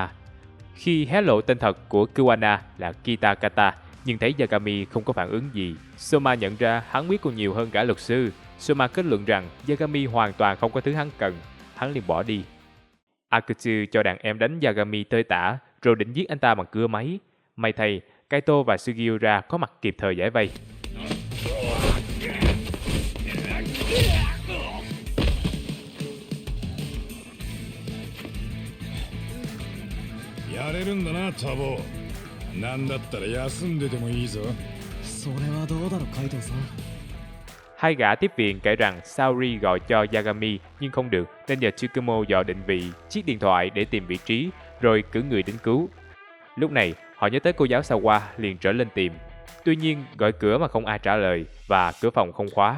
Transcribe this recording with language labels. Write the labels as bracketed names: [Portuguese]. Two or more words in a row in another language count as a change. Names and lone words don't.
[Vietnamese] Khi hé lộ tên thật của Kuwana là Kitakata, nhưng thấy Yagami không có phản ứng gì, Soma nhận ra hắn biết còn nhiều hơn cả luật sư. Soma kết luận rằng Yagami hoàn toàn không có thứ hắn cần, hắn liền bỏ đi. Akutsu cho đàn em đánh Yagami tơi tả, rồi định giết anh ta bằng cưa máy. May thay, Kaito và Sugiura có mặt kịp thời giải vây. [Japanese] やれるんだな、タボ。なんだったら休んでてもいいぞ。それはどうだろう、カイトさん。 [Vietnamese] Hai gã tiếp viện kể rằng Saori gọi cho Yagami nhưng không được, nên nhờ Tsukumo dò định vị chiếc điện thoại để tìm vị trí, rồi cử người đến cứu. Lúc này, họ nhớ tới cô giáo Sawa liền trở lên tìm. Tuy nhiên, gọi cửa mà không ai trả lời và cửa phòng không khóa.